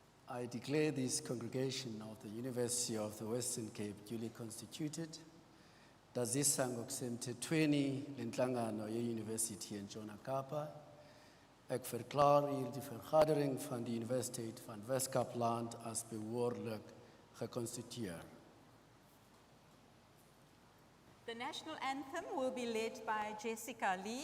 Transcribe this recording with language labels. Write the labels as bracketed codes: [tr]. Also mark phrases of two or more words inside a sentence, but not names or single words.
[en] I declare this congregation of the University of the Western Cape duly constituted. [xh] Dazisa ngokusemthethweni lenhlangano ye-University eNtshona Kapa. [af] Ek verklaar hier die vergadering van die Universiteit van Wes-Kaapland as behoorlik geconstitueer. [en] The national anthem will be led by Jessica Lee.